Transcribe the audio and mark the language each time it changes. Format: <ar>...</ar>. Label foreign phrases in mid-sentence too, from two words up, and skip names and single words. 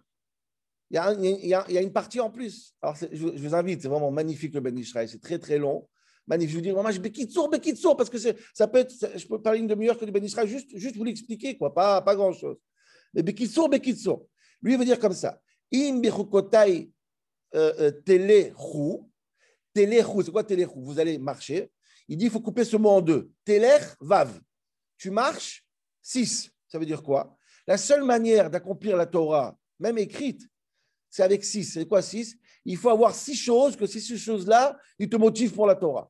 <fr>Il y a une partie en plus. Alors, je vous invite, c'est vraiment magnifique le Ben Ishraï. C'est très, très long. Magnifique. Je vous dis, vraiment, Bekitsour, parce que ça peut être, je peux parler une demi-heure que du Ben Ishraï, juste vous l'expliquer, quoi, pas grand-chose. Mais Bekitsour. Lui, il veut dire comme ça.</fr> <he>אם בחוקותי תלכו.</he> <fr>Telechu, c'est quoi telechu? Vous allez marcher. Il dit, il faut couper ce mot en 2.</fr> <he>תלך, ו.</he> <fr>Tu marches, 6. Ça veut dire quoi? La seule manière d'accomplir la Torah, même écrite, c'est avec 6. C'est quoi 6? Il faut avoir 6 choses, que ces 6 choses-là, ils te motivent pour la Torah.</fr>